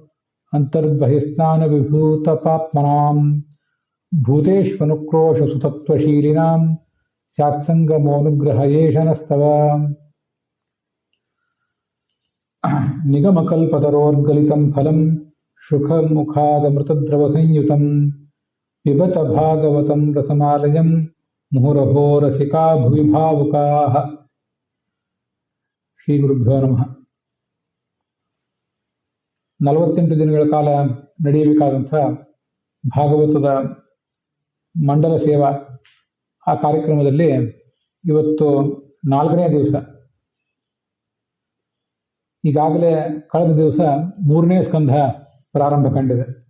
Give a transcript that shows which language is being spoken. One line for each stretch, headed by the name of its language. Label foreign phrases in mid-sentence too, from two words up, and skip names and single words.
Sanskrit: अन्तर्बहिस्नानविभूतपाप्मनां भूतेष्वनुक्रोशसुतत्वशीलिनां स्यात्सङ्गमोऽनुग्रहयेशनस्तव निगमकल्पतरोर्गलितं फलं शुकमुखादमृतद्रवसंयुतं पिबत भागवतं रसमालयं मुहुरहो रसिका भुवि भावुकाः। ಶ್ರೀಗುರುಭ್ಯೋ ನಮಃ.
Kannada: 48 ದಿನಗಳ ಕಾಲ ನಡೆಯಬೇಕಾದಂಥ ಭಾಗವತದ ಮಂಡಲ ಸೇವಾ ಆ ಕಾರ್ಯಕ್ರಮದಲ್ಲಿ ಇವತ್ತು 4ನೇ ದಿವಸ. ಈಗಾಗಲೇ ಕಳೆದ ದಿವಸ 3ನೇ ಸ್ಕಂಧ ಪ್ರಾರಂಭ ಕಂಡಿದೆ.